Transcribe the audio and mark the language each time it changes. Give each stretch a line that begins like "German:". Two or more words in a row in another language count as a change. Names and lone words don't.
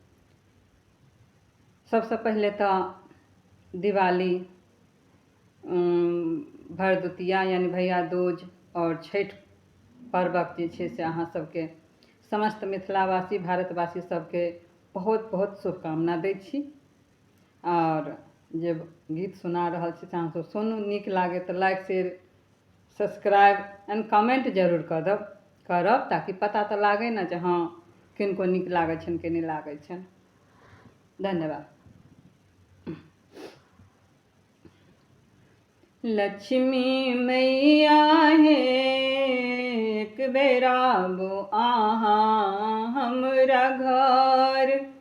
Maithili: सबसे पहले तो दिवाली, भरदुतिया यानी भैया दूज और छठ पर्वक जे छै से अहाँ सबके समस्त मिथिलावासी भारतवासी सबके बहुत बहुत शुभकामना दै छी। और जे गीत सुना रहल छी से अहाँ सब सुनू, नीक लागे तो
English: like share subscribe and comment
Maithili: जरूर करब ताकि पता तो लागे ना जे हाँ किनको नीक लागे छन कि नहीं लागे छन। धन्यवाद। लक्ष्मी मैया है एक बेरा बो आहा हमरा घर।